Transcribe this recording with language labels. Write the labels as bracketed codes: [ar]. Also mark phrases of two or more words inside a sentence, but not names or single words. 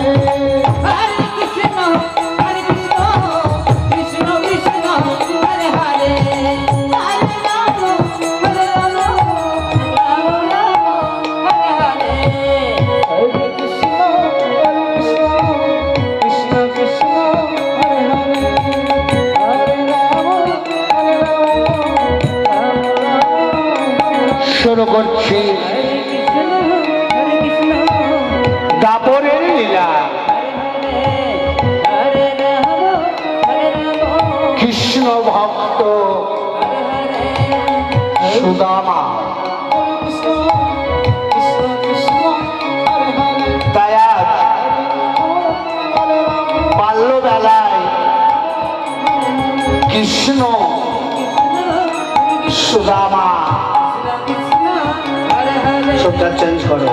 [sa] Hare Krishna, Krishna Krishna, Hare Hare, Hare Rama, Rama Rama, Hare Hare. Hare Krishna, Krishna Krishna, Hare Hare, Hare Rama, [bn] শুরু করছি [sa] Hare Krishna, [bn] দাপরের লীলা। [sa] Hare Rama, [bn] কৃষ্ণ ভক্ত সুদামা তাই আজ বাল্যবেলায় কৃষ্ণ সুদামা সবটা চেঞ্জ করো।